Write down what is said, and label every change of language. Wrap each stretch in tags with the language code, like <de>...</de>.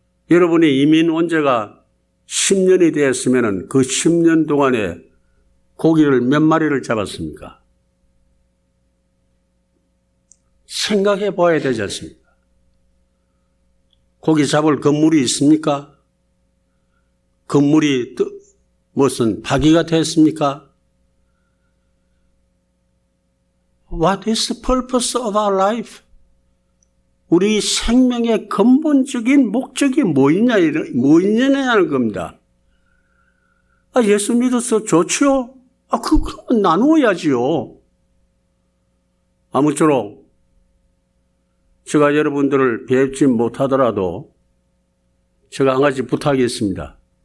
<ko>여러분이 이민 온 지가 10년이 되었으면 그 10년 동안에 고기를 몇 마리를 잡았습니까? 생각해 봐야 되지 않습니까? 고기 잡을 건물이 있습니까? 건물이 무슨 파기가 됐습니까?</ko> <en>What is the purpose of our life?</en> <ko>우리 생명의 근본적인 목적이 뭐있냐는 겁니다. 아, 예수 믿어서 좋지요? 아, 그건 나누어야지요. 아무쪼록 제가 여러분들을 뵙지 못하더라도 제가 한 가지 부탁이 있습니다.</ko>